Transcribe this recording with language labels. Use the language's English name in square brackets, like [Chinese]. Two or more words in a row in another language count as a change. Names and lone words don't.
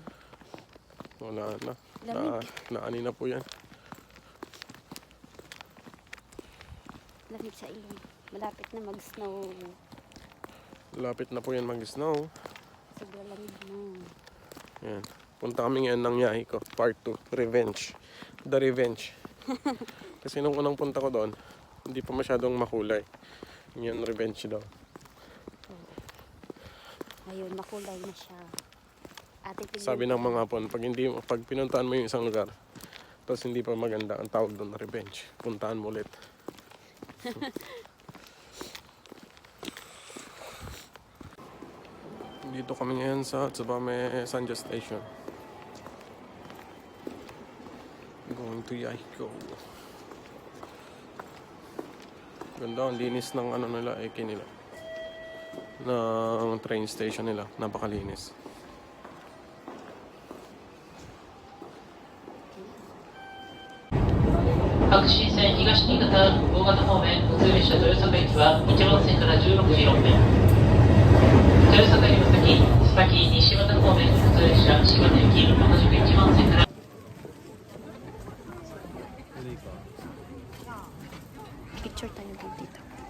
[Filipino] Wala na. Lamig. Naani na po yan. Lamig sa ilong. Malapit na mag-snow. Lapit na po yan mag-snow. Sobrang lamig na. Yan. Punta kami ngayon ng yahi ko. [English] Part 2. Revenge. The Revenge. [Filipino] Kasi nung unang punta ko doon, hindi pa masyadong makulay. Yan, revenge daw. Ngayon, makulay na siya. Sabi ng mga hapon, pag pinuntahan mo yung isang lugar, tapos hindi pa maganda, ang tawag doon na revenge. Puntahan mo ulit. Dito kami ngayon sa Tsubame Sanja Station. [English] Going to Yahiko. [Filipino] Ganda, ang linis ng ano nila, eki nila. Ng train station nila, napakalinis. [Japanese] 白新線東新潟大型方面普通列車豊坂駅は1番線から16時6分豊坂より先須崎西和田方面普通列車柴田行き同じく1番線から [Filipino] Picture tayo dito.